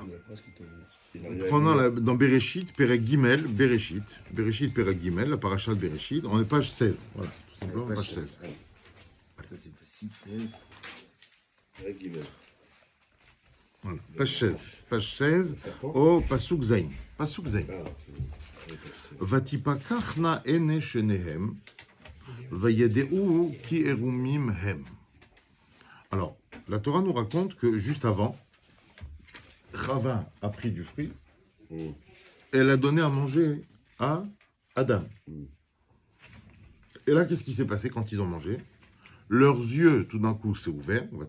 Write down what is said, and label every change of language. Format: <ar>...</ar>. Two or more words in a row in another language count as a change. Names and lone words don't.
<fr>Prenons dans Bereshit,</fr> <he>פרק ג,</he> <fr>Bereshit,</fr> <he>פרק ג,</he> <fr>la paracha de Bereshit, on est page 16. Voilà, tout simplement, page 16. Ça, c'est facile, 16.</fr> <he>פרק ג.</he> <fr>Voilà, page 16, au</fr> <he>פסוק ז. פסוק ז. ותפקחנה עיני שניהם וידעו כי עירמם הם.</he> <fr>Alors, la Torah nous raconte que juste avant, Chava a pris du fruit, elle a donné à manger à Adam. Et là, qu'est-ce qui s'est passé quand ils ont mangé? Leurs yeux, tout d'un coup, s'est ouvert.</fr>